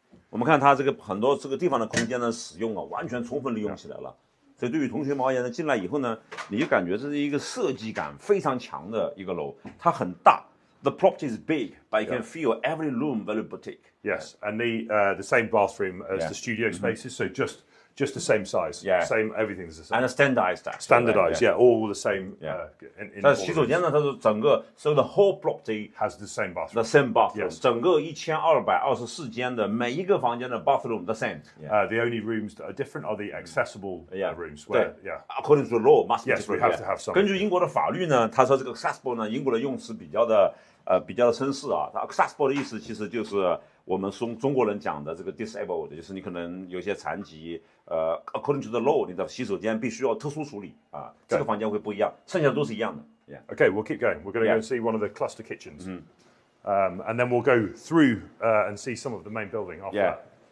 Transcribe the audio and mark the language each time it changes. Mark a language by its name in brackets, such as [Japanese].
[Chinese] 我们看它这个很多这个地方的空间的使用完全充分利用起来了。所以对于同学们而言呢，进来以后呢，你就感觉这是一个设计感非常强的一个楼，它很大。 [English] The property is big, but you can feel every room very boutique. Yes, and the same bathroom as the studio spaces, so just the same size. Same, everything's the same. And standardized. Standardized, all the same. [Chinese] 但洗手间呢，它是整个 [English] so the whole property has the same bathroom. The same bathroom. [Chinese] 整个1224间的每一个房间的 [English] bathroom the same. The only rooms that are different are the accessible rooms. Where, according to the law, must be yes, we have to have some. [Chinese] 根据英国的法律呢，他说这个 accessible 呢，英国的用词比较的绅士它 accessible 的意思其实就是我们中国人讲的这个 disabled， 就是你可能有些残疾， [English] according to the law， [Chinese] 你的洗手间必须要特殊处理啊，这个房间会不一样，剩下的都是一样的。 [English] Yeah. Okay, we'll keep going. We're going to go and see one of the cluster kitchens, and then we'll go through and see some of the main building after that.